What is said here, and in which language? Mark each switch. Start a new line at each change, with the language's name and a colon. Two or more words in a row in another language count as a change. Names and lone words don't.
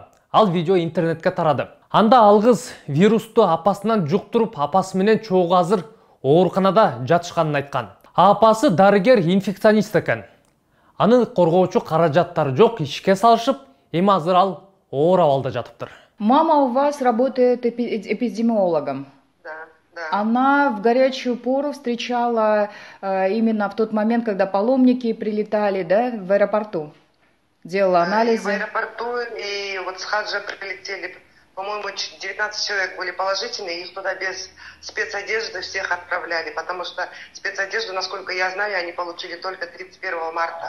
Kyrgyz: Ал видео интернетке тарады. Анда ал кыз вирусту апасынан жуктуруп, апасы менен чогуу азыр ооруканада жатышканын айткан. Апасы дарыгер инфекционист экен. Аны коргоочу каражаттары жок, ишке салышып, эми азыр ал оор абалда жатыптыр.
Russian: Мама у вас работает эпидемиологом. Да. Она в горячую пору встречала именно в тот момент, когда паломники прилетали, да, в аэропорту. Делала анализы. И в аэропорту, и вот с хаджа прилетели, по-моему, 19 человек были положительные, их туда без спецодежды всех отправляли, потому что спецодежду, насколько я знаю, они получили только 31 марта.